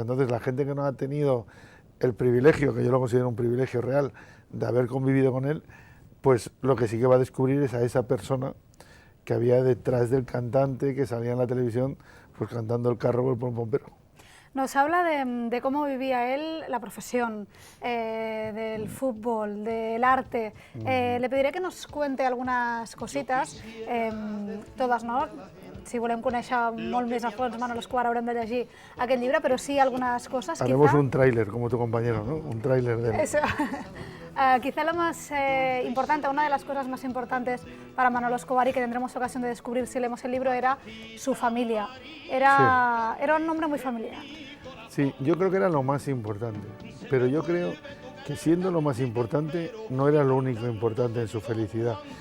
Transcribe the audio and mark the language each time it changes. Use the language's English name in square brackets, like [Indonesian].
[Spanish] Entonces la gente que no ha tenido el privilegio, que yo lo considero un privilegio real, de haber convivido con él, pues lo que sí que va a descubrir es a esa persona que había detrás del cantante que salía en la televisión pues cantando el carro por el pompero. Nos habla de cómo vivía él la profesión, del fútbol, del arte. Le pediré que nos cuente algunas cositas, todas, no? [Catalan] Si volem conèixer molt més a fons Manolo Escobar haurem de llegir aquest llibre, però sí [Spanish] algunas cosas. Haremos un tráiler como tu compañero, ¿no? Un tráiler de él. Eso. Quizá lo más importante, una de las cosas más importantes para Manolo Escobar y que tendremos ocasión de descubrir si leemos el libro era su familia. Era un hombre muy familiar. Sí, yo creo que era lo más importante, pero yo creo que siendo lo más importante no era lo único importante en su felicidad.